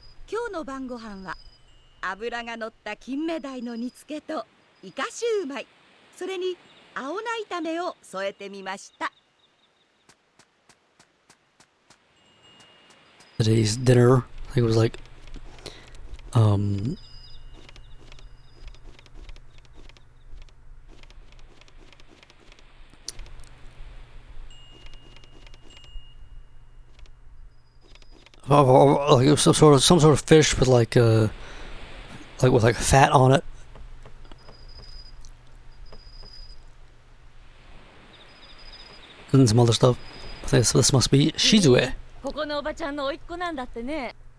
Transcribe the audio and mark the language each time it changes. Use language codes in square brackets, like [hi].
[ja] 今日の晩ご飯は脂が乗った金目鯛の煮付けとイカシューマイ、それに青菜炒めを添えてみました。 [en] Today's dinner, I think it was like, like it was some sort of fish with like with fat on it. And some other stuff. I think this must be Shizue. [ja] ここのおばちゃんの甥っ子なんだってね。